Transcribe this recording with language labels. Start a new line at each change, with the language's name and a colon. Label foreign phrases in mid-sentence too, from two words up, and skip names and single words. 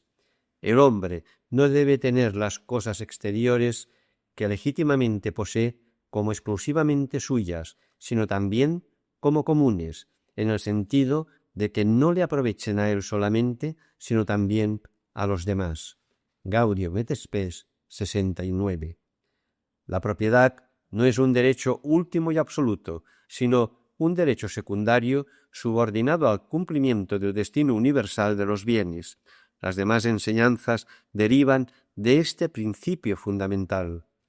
Spanish: El hombre no debe tener las cosas exteriores que legítimamente posee como exclusivamente suyas, sino también como comunes, en el sentido de que no le aprovechen a él solamente, sino también a los demás. Gaudium et Spes, 69. La propiedad no es un derecho último y absoluto, sino un derecho secundario subordinado al cumplimiento del destino universal de los bienes. Las demás enseñanzas derivan de este principio fundamental.